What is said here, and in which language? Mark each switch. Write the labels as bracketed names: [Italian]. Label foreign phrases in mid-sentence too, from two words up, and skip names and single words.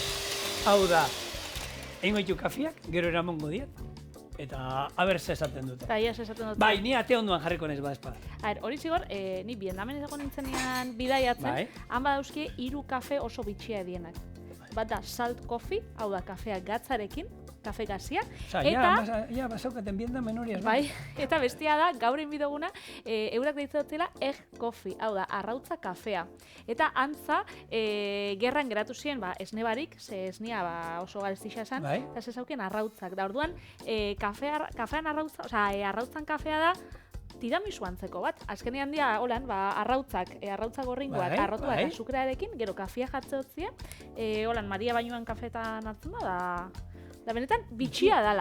[Basque] Hau da, egingo ditu kafiak, gero eramongo diet, eta aber ze esaten dute. Eta ia esaten dute. Bai, ni ate onduan jarriko naiz badezpada. Hori zigor, ni Vietnamen egon nintzenean bidaiatzen, han badauzki 3 kafe oso bitxia edienak. Bat da [English] salt coffee, [Basque] hau da kafea gatzarekin, kafe gazia. Ja, basaukaten Vietnamen hori ez. Bai, eta bestia da, gaur inbidoguna, eurak deitzen dutela [English] egg coffee, [Basque] hau da, arrautza kafea. Eta antza, gerran geratu ziren, esne barik, ze esnea oso garestixa esan, eta ze zaukien arrautzak. Da orduan, kafean arrautza, arrautzan kafea da, tiramisu antzeko bat. Azkenean dia, holan, arrautzak gorringoak, arrotua eta sukrearekin, gero kafea jatze hotzia, holan, Maria Bainuan kafetan hartzen da benetan bitxia dala.